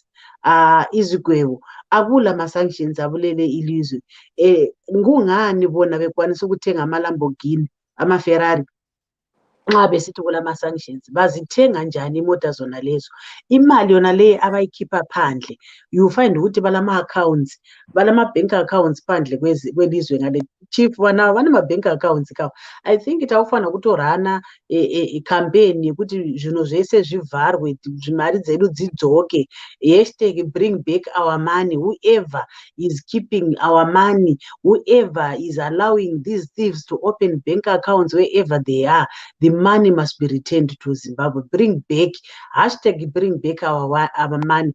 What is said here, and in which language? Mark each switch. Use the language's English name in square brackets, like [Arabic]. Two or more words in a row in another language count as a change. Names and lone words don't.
[North Ndebele] Izigwebo akula ma-sanctions abulele ilizwe. Kungani bona bekwanisa ukuthenga ama-Lamborghini, ama-Ferrari nxa besithi kulama-sanctions? Bazithenga njani imota zona lezo? Imali yona le abayikhipha phandle, [English] you find [North Ndebele] ukuthi balama-accounts, balama-bank accounts phandle kwelizwe ngale. [Shona] Chief, [North Ndebele] banama-bank accounts kawo. [English] I think [Shona] itawufana kutorana campaign yekuti zvinhu zvese zvivharwe, mari dzedu dzidzoke, [English] #bring back our money. Whoever is keeping our money, whoever is allowing these thieves to open bank accounts wherever they are, the money must be returned to Zimbabwe. Bring back, #bring back our money.